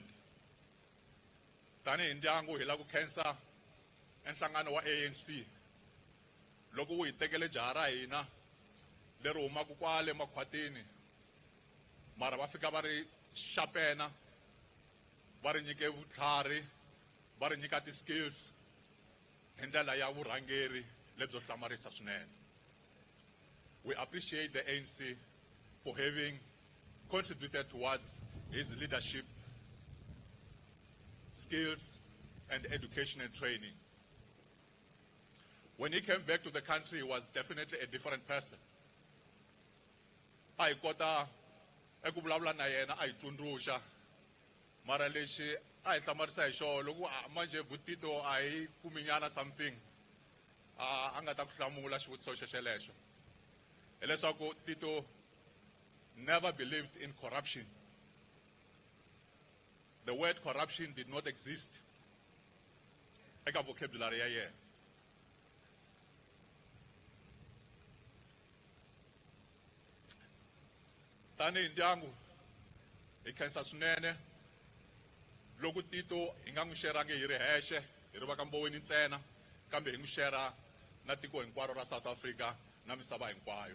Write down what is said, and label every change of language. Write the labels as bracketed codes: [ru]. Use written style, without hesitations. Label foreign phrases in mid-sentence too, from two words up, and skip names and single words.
[ts] Tanihi ndyangu hi la ku khensa enhlangano wa ANC loko wu hi tekele jaha ra hina leri humaku kwale makhwatini, mara va fika va ri sharpena, va ri nyike vutlhari, va ri nyika ti-skills hi ndlela ya vurhangeri lebyo hlamarisa swinene. [en] We appreciate the ANC for having contributed towards his leadership, skills, and education and training. When he came back to the country, he was definitely a different person. [ts] A hi kota eku vulavula na yena a hi tsundzuxa, mara lexi a hi hlamarisa hi xona loko manje Tito a hi kuminyana something a nga ta ku hlamula xivutiso xexelexo. [en] Hileswaku Tito never believed in corruption. The word corruption did not exist [ts] eka vocabulary ya yena. Tanihi ndyangu hi khensa swinene loko Tito hi nga n'wi xerangi hi ri hexe hi ri va ka Mboweni ntsena, kambe hi n'wi xera na tiko hinkwaro ra South Africa na misava hinkwayo.